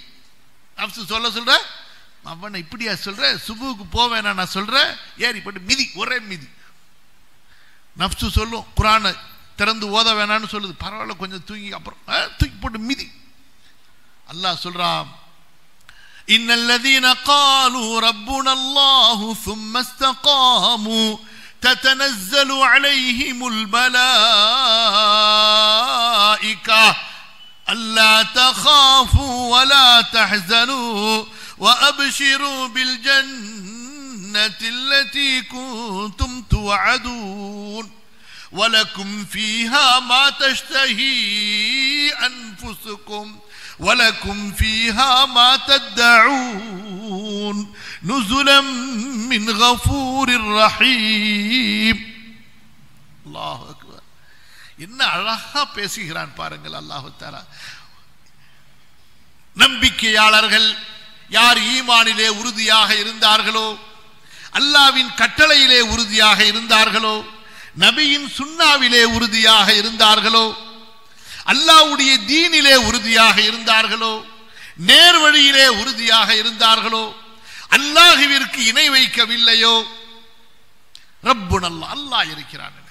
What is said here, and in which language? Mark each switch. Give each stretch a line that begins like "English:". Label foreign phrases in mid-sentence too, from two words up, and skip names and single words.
Tamil: நஃப்ஸு சொல்ல சொல்ற, அவனை இப்படியா சொல்ற, சுபுக்கு போவேனா நான் சொல்றேன், ஏறி போட்டு மிதி, ஒரே மிதி. நஃப்ஸு சொல்லும், குர்ஆனை திறந்து ஓத வேணான்னு சொல்லுது, பரவாயில்ல கொஞ்சம் தூங்கி அப்புறம் தூக்கி போட்டு மிதி. அல்லாஹ் சொல்றான்,
Arabic: إن الذين قالوا ربنا الله ثم استقاموا تتنزل عليهم الملائكة ألا تخافوا ولا تحزنوا وأبشروا بالجنة التي كنتم توعدون ولكم فيها ما تشتهي أنفسكم ولكم فيها ما تدعون نزلا من غفور رحيم. الله أكبر.
Tamil: என்ன அழகா பேசுகிறான் பாருங்கள் அல்லாஹ் தஆலா. நம்பிக்கையாளர்கள் யார் ஈமானிலே உறுதியாக இருந்தார்களோ, அல்லாஹ்வின் கட்டளையிலே உறுதியாக இருந்தார்களோ, நபியின் சுன்னாவிலே உறுதியாக இருந்தார்களோ, அல்லாஹ்வுடைய தீனிலே உறுதியாக இருந்தார்களோ, நேர்வழியிலே உறுதியாக இருந்தார்களோ, அல்லாஹ்விற்கு இணை வைக்கவில்லையோ,
Arabic: ربنا الله,
Tamil: அல்லாஹ் இருக்கிறான்.